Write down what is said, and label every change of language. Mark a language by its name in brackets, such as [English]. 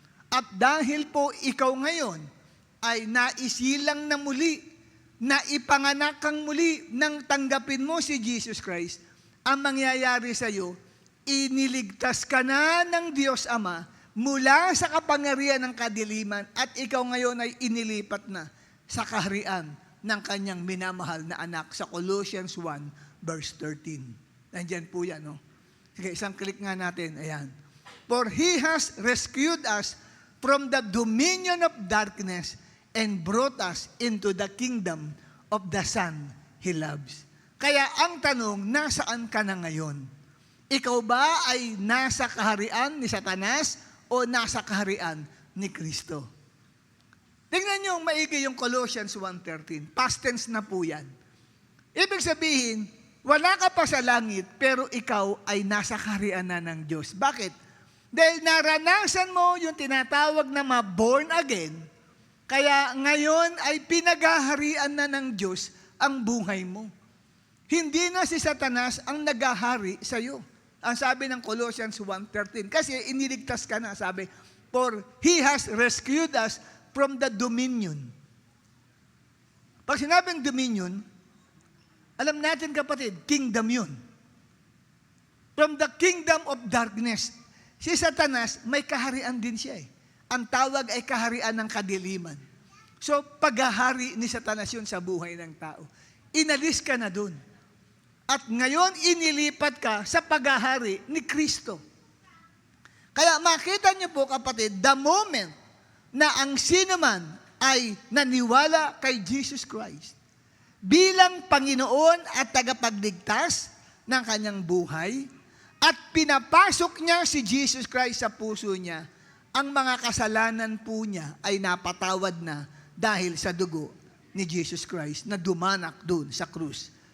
[Filipino] At dahil po ikaw ngayon ay naisilang na muli, na ipanganak kang muli nang tanggapin mo si Jesus Christ, ang mangyayari sa iyo, iniligtas ka na ng Diyos Ama mula sa kapangyarihan ng kadiliman at ikaw ngayon ay inilipat na sa kaharian ng kanyang minamahal na anak sa Colossians 1 verse 13. Nandiyan po yan, no? Sige, isang click nga natin. Ayan. [English] For He has rescued us from the dominion of darkness and brought us into the kingdom of the Son He loves. [Filipino] Kaya ang tanong, nasaan ka na ngayon? Ikaw ba ay nasa kaharian ni Satanas o nasa kaharian ni Kristo? Tingnan niyo maigi yung Colossians 1:13. Past tense na po yan. Ibig sabihin, Wala ka pa sa langit, pero ikaw ay nasa kaharian na ng Diyos. Bakit? Dahil naranasan mo yung tinatawag na born again, kaya ngayon ay pinaghaharian na ng Diyos ang buhay mo. Hindi na si Satanas ang naghahari sa iyo. Ang sabi ng Colossians 1:13, kasi iniligtas ka na, sabi, [English] for He has rescued us from the dominion. [Filipino] Pag sinabing dominion, alam natin kapatid, kingdom yun. [English] From the kingdom of darkness. [Filipino] Si Satanas, may kaharian din siya eh. Ang tawag ay kaharian ng kadiliman. So, paghahari ni Satanas yun sa buhay ng tao. Inalis ka na dun. At ngayon, inilipat ka sa paghahari ni Kristo. Kaya makita niyo po kapatid, the moment na ang sinuman ay naniwala kay Jesus Christ bilang Panginoon at tagapagligtas ng kanyang buhay, at pinapasok niya si Jesus Christ sa puso niya, ang mga kasalanan po niya ay napatawad na dahil sa dugo ni Jesus Christ na dumanak doon sa krus.